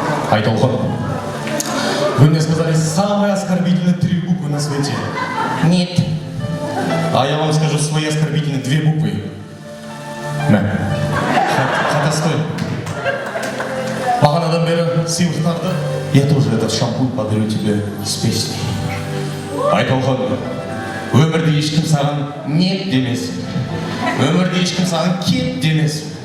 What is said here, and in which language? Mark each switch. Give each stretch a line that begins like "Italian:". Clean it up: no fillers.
Russian: Айтолхан, вы мне сказали самые оскорбительные 3 буквы на свете. Нет. А я вам скажу свои оскорбительные 2 буквы. На. Хотя стой.
Kazakh: Бағанадан бері сыйлықтарды.
Russian: Я тоже этот шампунь подарю тебе с песней.
Kazakh: Айтолхан, өмірде ешкім саған нет демес. Өмірде ешкім саған кет демес.